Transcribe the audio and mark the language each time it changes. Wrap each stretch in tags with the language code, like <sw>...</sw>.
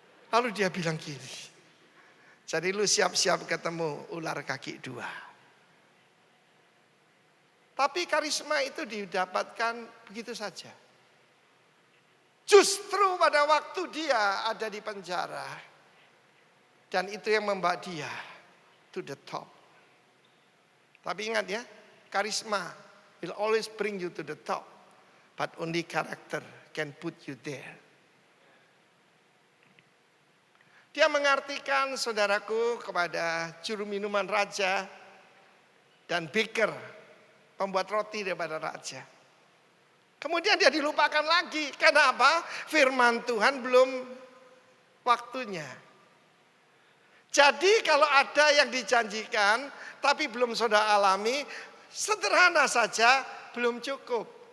<id>Lalu dia bilang gini, jadi lu siap-siap ketemu ular kaki dua. Tapi karisma itu didapatkan begitu saja. Justru pada waktu dia ada di penjara, dan itu yang membawa dia</id> <en>to the top.</en> <id>Tapi ingat ya,</id> <en>karisma will always bring you to the top, but only character can put you there.</en> <id>Dia mengartikan, saudaraku, kepada juru minuman raja dan baker, pembuat roti daripada raja. Kemudian dia dilupakan lagi. Kenapa? Firman Tuhan belum waktunya. Jadi kalau ada yang dijanjikan tapi belum saudara alami, sederhana saja, belum cukup.</id>